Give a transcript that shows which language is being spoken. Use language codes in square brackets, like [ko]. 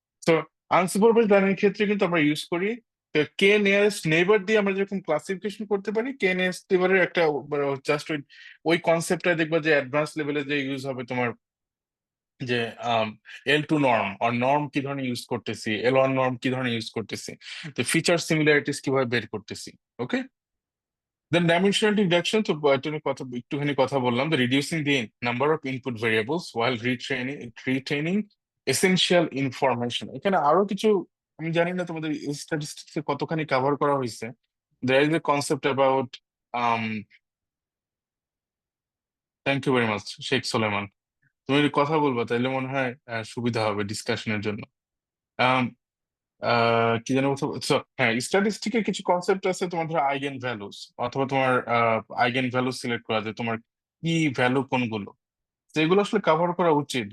[bn] তো unsupervised learning এর ক্ষেত্রে কিন্তু আমরা ইউজ করি কে নিয়ারেস্ট নেইবার দিয়ে আমরা যেরকম ক্লাসিফিকেশন করতে পারি, কে নিয়ারেস্ট নেইবারের একটা জাস্ট ওই ওই কনসেপ্টটা দেখবা যে অ্যাডভান্স লেভেলে যে ইউজ হবে তোমার, যে L2 নর্ম আর নর্ম কি ধরনের ইউজ করতেছি, L1 নর্ম কি ধরনের ইউজ করতেছি, তো ফিচার সিমিলারিটিস কিভাবে বের করতেছি। ওকে, দেন ডাইমেনশনাল রিডাকশন, তো এটা নিয়ে একটুখানি কথা বললাম, [en] the reducing the number of input variables while retaining essential information। [bn] এখানে আরো কিছু, আমি জানি না তোমাদের স্ট্যাটিস্টিক্স কতখানি কভার করা হয়েছে। [en] there is a concept about um thank you very much [bn] Sheikh Soleman, তুমি যদি কথা বলবা তাহলে মনে হয় সুবিধা হবে ডিসকাশনের জন্য। আম, কি যেন বলতে, so, হ্যাঁ, স্ট্যাটিস্টিকের কিছু কনসেপ্ট আছে, তোমার ধরো আইগেন ভ্যালুস, অথবা তোমার আইগেন ভ্যালু সিলেক্ট করা যায়, তোমার কি ভ্যালু কোনগুলো, তো এগুলো আসলে কভার করা উচিত।